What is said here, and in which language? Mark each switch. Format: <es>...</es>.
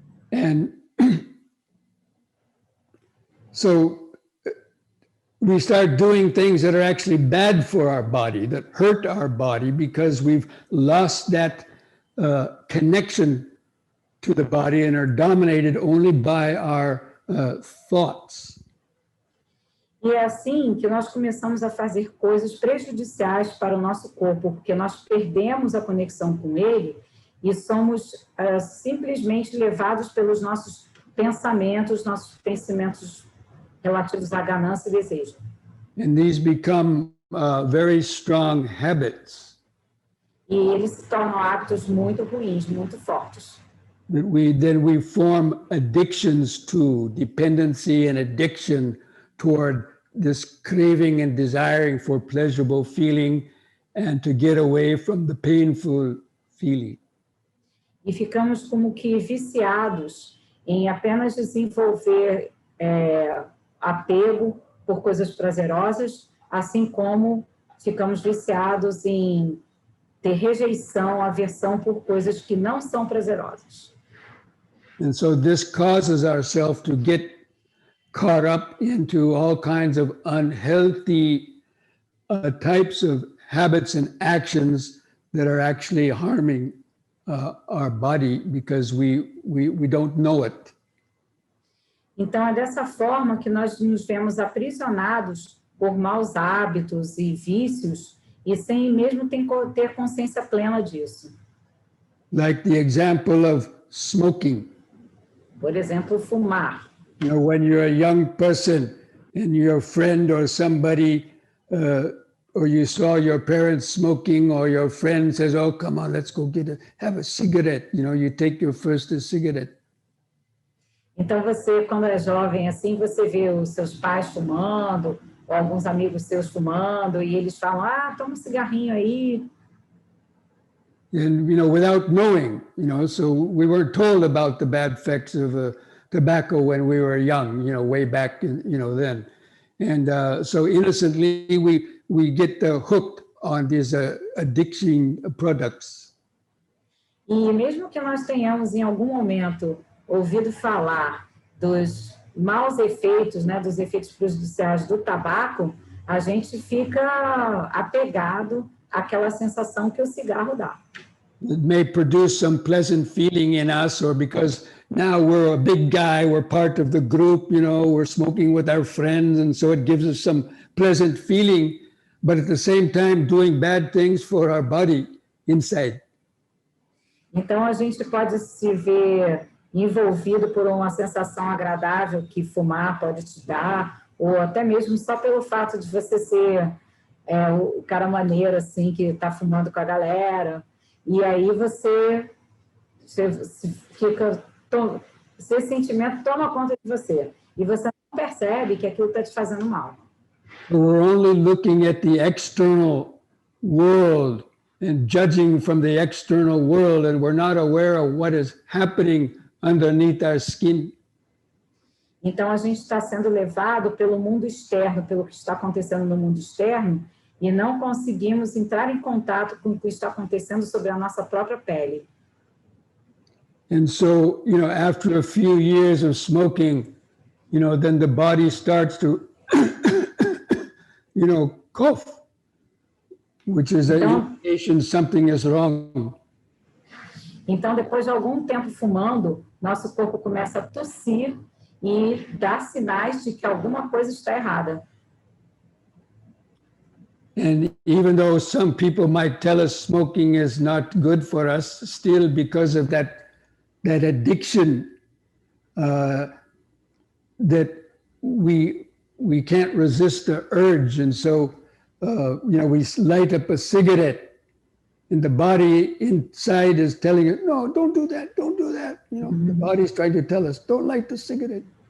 <en>And so we start doing things that are actually bad for our body, that hurt our body, because we've lost that connection to the body and are dominated only by our thoughts.</en> <pt>E é assim que nós começamos a fazer coisas prejudiciais para o nosso corpo, porque nós perdemos a conexão com ele e somos simplesmente levados pelos nossos pensamentos relativos à ganância e desejo.</pt> <en>And these become very strong habits.</en> <pt>E eles se tornam hábitos muito ruins, muito fortes.</pt> <en>That we form addictions to, dependency and addiction toward this craving and desiring for pleasurable feeling and to get away from the painful feeling.</en> <pt>E ficamos como que viciados em apenas desenvolver apego por coisas prazerosas, assim como ficamos viciados em ter rejeição, aversão por coisas que não são prazerosas.</pt> <en>And so this causes ourselves to get caught up into all kinds of unhealthy types of habits and actions that are actually harming our body because we don't know it.</en> <pt>Então, é dessa forma que nós nos vemos aprisionados por maus hábitos e vícios e sem mesmo ter consciência plena disso.</pt> <en>Like the example of smoking.</en> <pt>Por exemplo, fumar.</pt> <en>You know, when you're a young person and your friend or somebody, or you saw your parents smoking, or your friend says, "Oh, come on, let's go have a cigarette." You know, you take your first cigarette.</en> <pt>Então, você, quando é jovem, assim, você vê os seus pais fumando, ou alguns amigos seus fumando, e eles falam, toma um cigarrinho aí.</pt> <en>And, you know, without knowing, you know, so we weren't told about the bad effects of tobacco when we were young, you know, way back, you know, then. And so innocently, we get hooked on these addiction products.</en> <pt>E mesmo que nós tenhamos, em algum momento, ouvido falar dos maus efeitos, né, dos efeitos prejudiciais do tabaco, a gente fica apegado àquela sensação que o cigarro dá.</pt> <en>It may produce some pleasant feeling in us, or because now we're a big guy, we're part of the group, you know, we're smoking with our friends, and so it gives us some pleasant feeling, but at the same time doing bad things for our body inside.</en> <pt>Então a gente pode se ver envolvido por uma sensação agradável que fumar pode te dar, ou até mesmo só pelo fato de você ser o cara maneiro, assim, que está fumando com a galera, e aí você fica, esse sentimento toma conta de você, e você não percebe que aquilo está te fazendo mal.</pt> <en>We're only looking at the external world and judging from the external world, and we're not aware of what is happening underneath our skin.</en> <pt>Então, a gente está sendo levado pelo mundo externo, pelo que está acontecendo no mundo externo, e não conseguimos entrar em contato com o que está acontecendo sobre a nossa própria pele.</pt> <en>And so, you know, after a few years of smoking, you know, then the body starts to, you know, cough, which is an indication something is wrong.</en> <pt>Então, depois de algum tempo fumando, nosso corpo começa a tossir e dar sinais de que alguma coisa está errada.</pt> <en>And even though some people might tell us smoking is not good for us, still because of that addiction, that we can't resist the urge, and so you know, we light up a cigarette, and the body inside is telling it, no, don't do that, don't do that. You know, the body's trying to tell us, don't light the cigarette.</en>